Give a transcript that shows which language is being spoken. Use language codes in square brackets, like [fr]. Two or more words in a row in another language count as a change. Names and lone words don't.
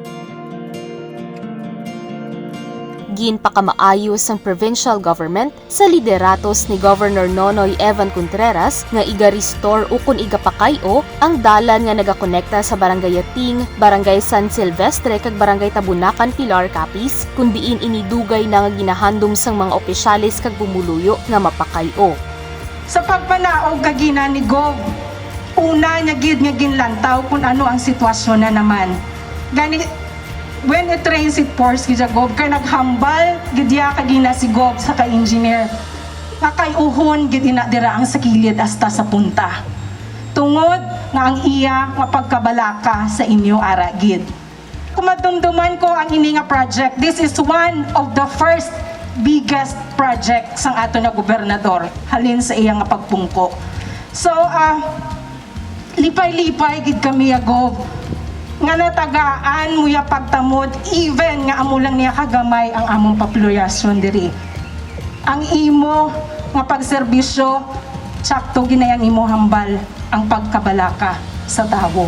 [hil] Ginpakamaayos ang [en] provincial government [hil] sa lideratos ni Governor Nonoy Evan Contreras nga iga-restore ukon igapakayo ang dalan nga nagakonekta sa Barangay Yating, Barangay San Silvestre kag Barangay Tabunacan Pilar Capiz kun diin inidugay na nga ginahandom sang mga opisyalis kag bumuluyo nga mapakayo. Sa pagpanaog kagina ni Gov, una niya gid nga ginlantaw kung ano ang sitwasyon na naman. [en] When it rains, it pours, [hil] gidya Gov, kay naghambal, gidya kagina si Gov sa ka-engineer. Nakayuhon, gidina dira ang sakilid hasta sa punta. Tungod nga ang iya nga pagkabalaka sa inyo ara gid. Kumadumduman ko ang ini nga project. [en] This is one of the first biggest project [hil] sang ato na gobernador halin sa iya nga pagpungko. So, lipay-lipay gid kami Gov nga natagaan mo ya pagtamod even nga amo lang niya kagamay ang among populasyon diri. Ang imo nga pagserbisyo sakto ginayang imo hambal ang pagkabalaka sa tawo.